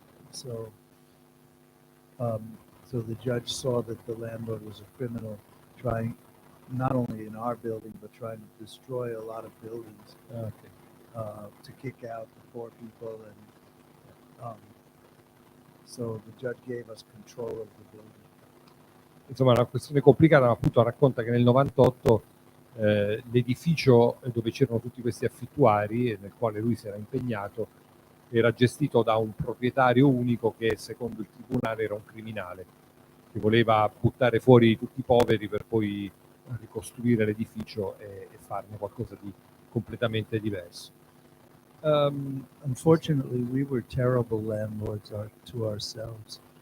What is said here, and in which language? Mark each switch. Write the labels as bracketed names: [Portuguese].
[English] So the judge saw that the landlord was a criminal, trying not only in our building, but trying to destroy a lot of buildings, to kick out the poor people, and so the judge gave us control of the building. [Italian] Insomma, è una questione complicata, ma appunto racconta che nel 98 l'edificio dove c'erano tutti questi affittuari, nel quale lui si era impegnato, era gestito da un proprietario unico che, secondo il tribunale, era un criminale, che voleva buttare fuori tutti i poveri per poi ricostruire l'edificio e farne qualcosa di completamente diverso. [English] Unfortunately, we were terrible landlords to ourselves.